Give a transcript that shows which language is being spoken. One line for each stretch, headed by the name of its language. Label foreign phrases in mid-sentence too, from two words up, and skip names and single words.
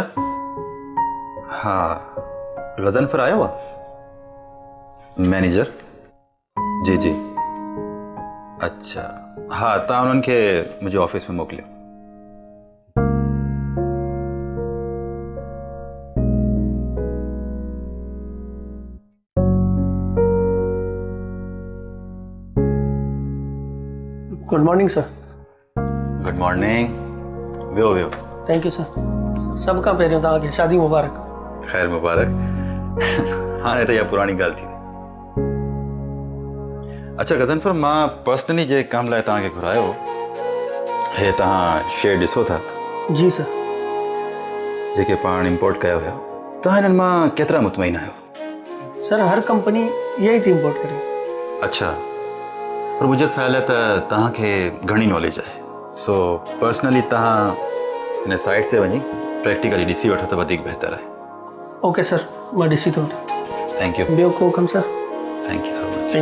Urdu: ہاں، غضنفر آیا ہوا? مینیجر؟ جی جی.
Sindhi: अच्छा, हाँ तव्हां उन्हनि खे मुंहिंजे ऑफिस में मोकिलियो।
English: Good morning sir. Good morning.
Sindhi: वियो वियो।
English: Thank you sir.
Sindhi: सभ खां पहिरियों तव्हांखे शादी मुबारक। ख़ैर मुबारक। हाणे त इहा पुराणी ॻाल्हि थी। अच्छा गज़नफर, मां पर्सनली जे कम लाइ तव्हांखे घुरायो हे तव्हां शेयर ॾिसो था? जी सर। जेके पाण इम्पोर्ट कया हुया, तव्हां हिननि मां केतिरा मुतमइन आहियो? सर हर कंपनी यही थी इम्पोर्ट करे। अच्छा,
Urdu: پر مجھے خیال ہے
Sindhi: त तव्हांखे घणी नॉलेज आहे, सो पर्सनली तव्हां हिन साइट ते वञी प्रैक्टिकली ॾिसी वठो त वधीक बहितर आहे। ओके सर, मां ॾिसी थो वठां।
English: Thank you.
Sindhi: ॿियो को कमु सर?
English: Thank you so much.